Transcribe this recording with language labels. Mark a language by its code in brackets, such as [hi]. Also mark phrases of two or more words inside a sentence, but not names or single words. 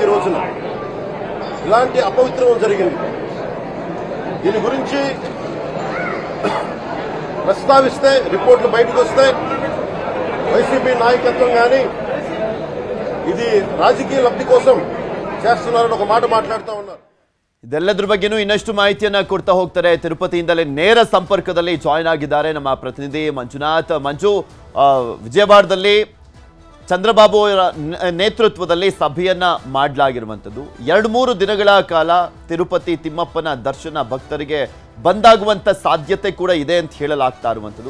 [te] ఈ రోజున ఇలాంటి అపవిత్రం జరిగింది. దీని గురించి ప్రస్తావిస్తే రిపోర్టులు బయటకు వస్తాయి. వైసీపీ నాయకత్వం కానీ ఇది రాజకీయ లబ్ధి కోసం చేస్తున్నారని ఒక మాట మాట్లాడుతూ ఉన్నారు. [kn] ಇದೆಲ್ಲದ್ರ ಬಗ್ಗೆನೂ ಇನ್ನಷ್ಟು ಮಾಹಿತಿಯನ್ನ ಕೊಡ್ತಾ ಹೋಗ್ತಾರೆ. ತಿರುಪತಿಯಿಂದಲೇ ನೇರ ಸಂಪರ್ಕದಲ್ಲಿ ಜಾಯ್ನ್ ಆಗಿದ್ದಾರೆ ನಮ್ಮ ಪ್ರತಿನಿಧಿ ಮಂಜುನಾಥ್. ಮಂಜು, ವಿಜಯವಾಡದಲ್ಲಿ ಚಂದ್ರಬಾಬು ಅವರ ನೇತೃತ್ವದಲ್ಲಿ ಸಭೆಯನ್ನ ಮಾಡಲಾಗಿರುವಂಥದ್ದು. 2-3 ದಿನಗಳ ಕಾಲ ತಿರುಪತಿ ತಿಮ್ಮಪ್ಪನ ದರ್ಶನ ಭಕ್ತರಿಗೆ ಬಂದಾಗುವಂಥ ಸಾಧ್ಯತೆ ಕೂಡ ಇದೆ ಅಂತ ಹೇಳಲಾಗ್ತಾ ಇರುವಂಥದ್ದು.